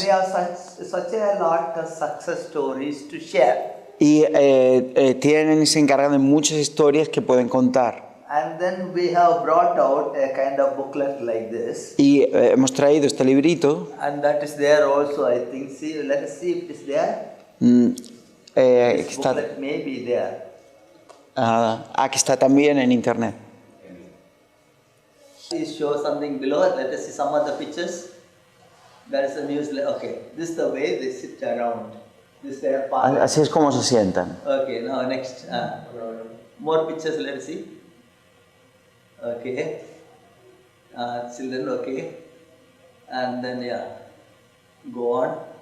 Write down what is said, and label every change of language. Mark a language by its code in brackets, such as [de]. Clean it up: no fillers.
[en] they have such a lot of success stories to share. [es] y tienen y se encargan de muchas historias que pueden contar. [en] And then we have brought out a kind of booklet like this. [es] Y hemos traído este librito, [en] And that is there also, I think. See, let us see if it is there. [es] que [en] This [es] está, [en] booklet may be there. [es] que está también en internet. [en] Please show something below. Let us see some of the pictures. There is a newsletter. Okay, this is the way they sit around. This is their part. [es] Así es como se sientan. [en] Okay, now next. More pictures, let us see. Okay. Children, okay. And then, yeah. Go on.